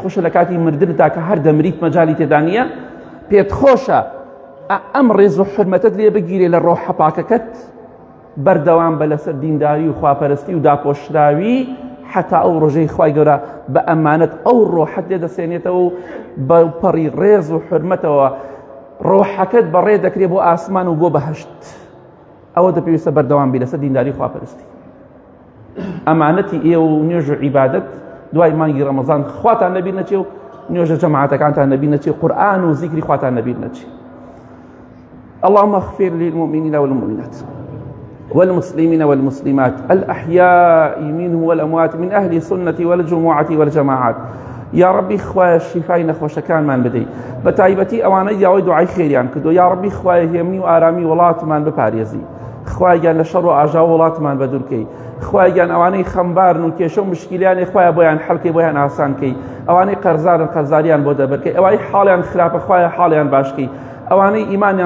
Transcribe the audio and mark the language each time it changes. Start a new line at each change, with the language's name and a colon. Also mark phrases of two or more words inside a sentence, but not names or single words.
Central Kurdish: خۆشە لە کاتی مردنتا کە هەر دەمریت مەجالی تێدا نییە پێت خۆشە ئەم ڕێز و حرمەتت لێ بگیرێ لە ڕۆحە پاکەکەت بەردەوام بە لەسەر دینداری و خواپەرستی و داپۆشراوی حتا ئەو ڕۆژەی خوای گەورە بە ئەمانەت ئەو ڕۆحەت لێ دەسێنێتەوە و بە پەڕی ڕێز و حرمەتەوە ڕۆحەکەت بەڕێ دەکرێت بۆ ئاسمان و بۆ بەهەشت ئەوە دەپێویستە بەردەوام بی لەسەر دینداری خواپەرستی ئەمانەتی ئێوە و نوێژ و عیبادەت دوای مانگی ڕەمەزان خواتان لەبیر نەچێ و نوێژە جەماعەتەکانتان لەبیر نەچێ قورئان و زیکری خواتان لەبیر نەچێ
Arabic: اللهم اغفر للمؤمنين والمؤمنات والمسلمين والمسلمات الأحياء منهم والأموات من أهل السنة والجماعة والجماعات يا ربي
Central Kurdish: خوايا شفای نەخۆشەکانمان بدەی بە تایبەتی ئەوانەی داوای دوعای خێریان کردو
Arabic: یا ربی
Central Kurdish: خوایە هێمنی و ئارامی وڵاتمان بپارێزی خوایان لە شەڕ و ئاژا وڵاتمان بەدورکەی خوایان ئەوانەی خەمبارن و کێشە و مشکیلیانی خوایە بۆیان حەڵکەی بۆیان ئاسانکەی ئەوانەی قەرزارن قەرزاریان بۆ دەبەرکەی ئەوانەی حاڵیان خراپە خوایە حاڵیان باشکەی ئەوانەی ئیمانیان